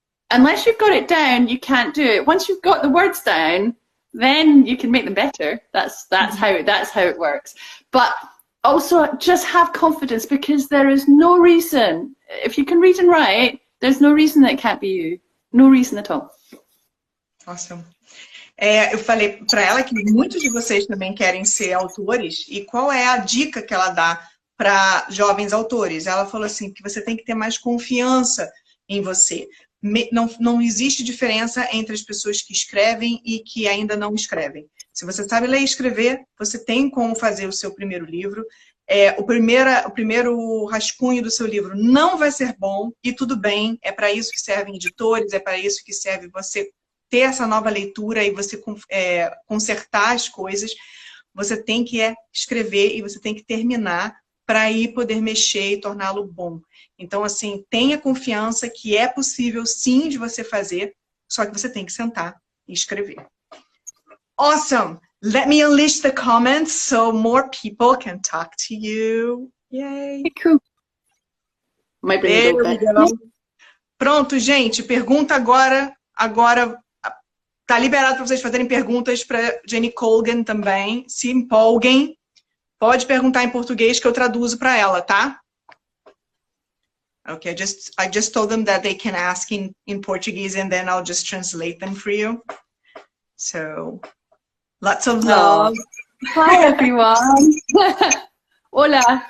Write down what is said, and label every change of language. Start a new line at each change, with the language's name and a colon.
English: Unless you've got it down, you can't do it. Once you've got the words down, then you can make them better. That's how it works. But also just have confidence, because there is no reason, if you can read and write, there's no reason that it can't be you. No reason at all. Awesome.
Portuguese: Eu falei para ela que muitos de vocês também querem ser autores, e qual é a dica que ela dá para jovens autores? Ela falou assim, que você tem que ter mais confiança em você. Não existe diferença entre as pessoas que escrevem e que ainda não escrevem. Se você sabe ler e escrever, você tem como fazer o seu primeiro livro. O primeiro rascunho do seu livro não vai ser bom, e tudo bem. É para isso que servem editores, é para isso que serve você ter essa nova leitura e você consertar as coisas. Você tem que escrever e você tem que terminar para aí poder mexer e torná-lo bom. Então, assim, tenha confiança que é possível, sim, de você fazer, só que você tem que sentar e escrever.
English: Awesome! Let me unleash the comments so more people can talk to you. Yay! Cool. There we go.
Portuguese: Pronto, gente, pergunta agora. Agora tá liberado para vocês fazerem perguntas para Jenny Colgan também. Se empolguem. Pode perguntar em português que eu traduzo para ela, tá?
English: Okay, I just told them that they can ask in Portuguese and then I'll just translate them for you. So, lots of love. Hi, everyone. Hola.